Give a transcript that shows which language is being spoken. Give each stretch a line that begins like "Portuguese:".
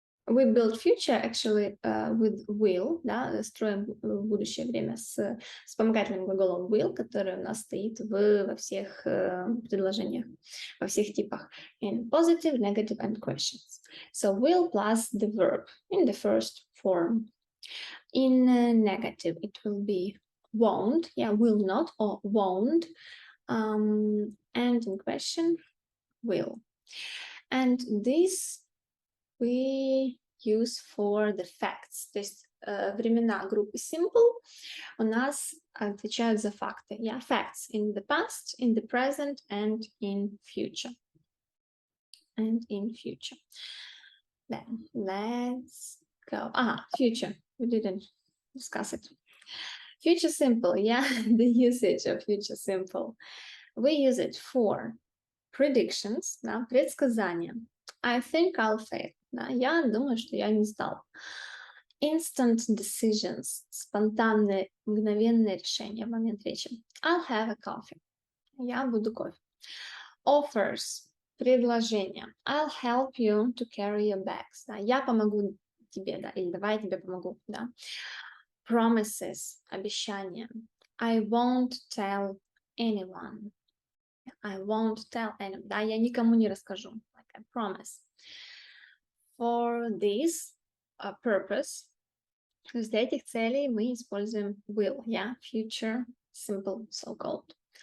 English: We build future actually with will,
Russian: да, строим будущее время с вспомогательным глаголом will, который у нас стоит во всех предложениях, во всех типах.
English: In positive, negative, and questions. So will plus the verb in the first form. In negative, it will be won't, yeah, will not or won't. And in question, will. And this we use for the facts.
Russian: То есть времена группы simple у нас отвечают за факты.
English: Yeah, facts in the past, in the present, and in future. And in future. Then let's go. Future. We didn't discuss it. Future simple, yeah, the usage of future simple. We use it for predictions, да,
Russian: предсказания.
English: I think I'll fail.
Russian: Да, я думаю, что я не сдал.
English: Instant decisions,
Russian: спонтанные, мгновенные решения в момент речи.
English: I'll have a coffee.
Russian: Я буду кофе.
English: Offers,
Russian: предложения.
English: I'll help you to carry your bags.
Russian: Да, я помогу тебе, да, или давай я тебе помогу, да.
English: Promises,
Russian: обещания.
English: I won't tell anyone. I won't tell anyone.
Russian: Да, я никому не расскажу.
English: Like I promise. For this purpose,
Russian: то есть для этих целей мы используем
English: will, yeah, future simple, so-called.